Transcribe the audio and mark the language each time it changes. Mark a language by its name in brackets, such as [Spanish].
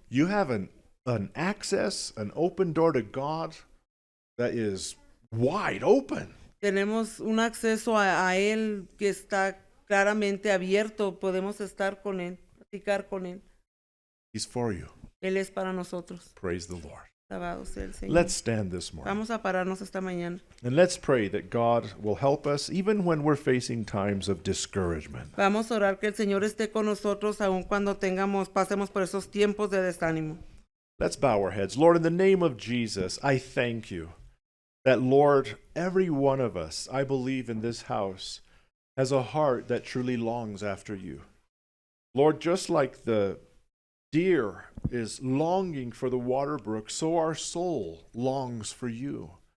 [English] You have an access, an open door to God that is wide open. [Spanish] Tenemos un acceso a Él que está claramente abierto. Podemos estar con Él, platicar con Él. [English] He's for you. [Spanish] Él es para nosotros. [English] Praise the Lord. [Spanish] Alabado sea el Señor. [English] Let's stand this morning. [Spanish] Vamos a pararnos esta mañana. [English] And let's pray that God will help us even when we're facing times of discouragement. [Spanish] Vamos a orar que el Señor esté con nosotros aun cuando pasemos por esos tiempos de desánimo. [English] Let's bow our heads. Lord, in the name of Jesus, I thank you that, Lord, every one of us, I believe in this house, has a heart that truly longs after you. Lord, just like the deer is longing for the water brook, so our soul longs for you.